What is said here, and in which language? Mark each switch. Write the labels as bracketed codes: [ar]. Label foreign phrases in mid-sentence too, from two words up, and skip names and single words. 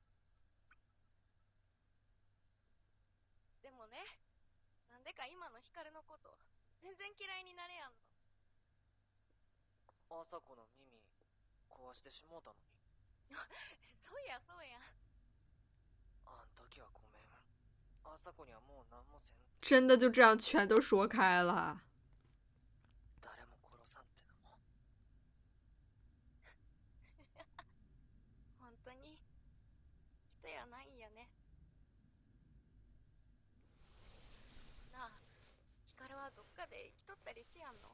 [ja] でもね、なんでか今の光のこと全然嫌いになれやんの。朝子の耳壊してしもうたのに。そうやそうや。あん時はごめん。朝子にはもう何もせん。 [zh] 真的就这样全都说开了。 [ja] 誰も殺さんってのも。本当に人やないんやね。なあ、光はどっかで生きとったりしやんの？